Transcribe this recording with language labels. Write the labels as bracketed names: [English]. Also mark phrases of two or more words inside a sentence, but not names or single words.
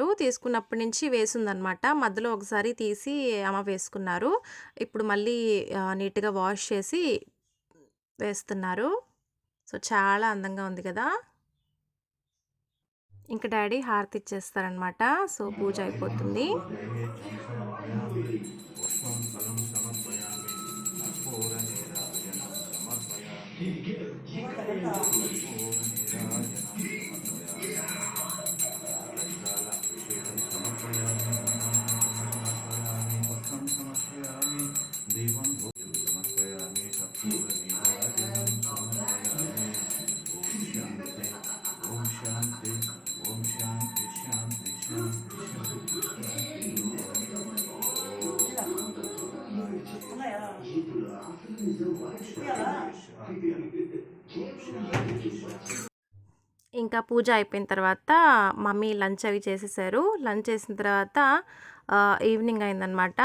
[Telugu] తీసుకున్నప్పటి నుంచి వేసుందనమాట. మధ్యలో ఒకసారి తీసి అమ్మ వేసుకున్నారు. ఇప్పుడు మళ్ళీ నీట్‌గా వాష్ చేసి వేస్తున్నారు. సో, చాలా అందంగా ఉంది కదా! ఇంక డ్యాడీ హారతి ఇచ్చేస్తారనమాట. సో, పూజ అయిపోతుంది. [Sanskrit] नैवेद्यं समर्पयामि पुष्पं फलं समर्पयामि कर्पूरनीराजनं समर्पयामि कर्पूरनीराजनं समर्पयामि प्रातःकालाभिषेकं समर्पयामि मन्त्रं पुष्पं समर्पयामि दीपं धूपं समर्पयामि कर्पूरनीराजनं समर्पयामि ॐ शान्ति ॐ शान्ति शान्ति शान्ति [Telugu] ఇంకా పూజ అయిపోయిన తర్వాత మమ్మీ లంచ్ అవి చేసేసారు. లంచ్ చేసిన తర్వాత ఈవినింగ్ అయిందనమాట.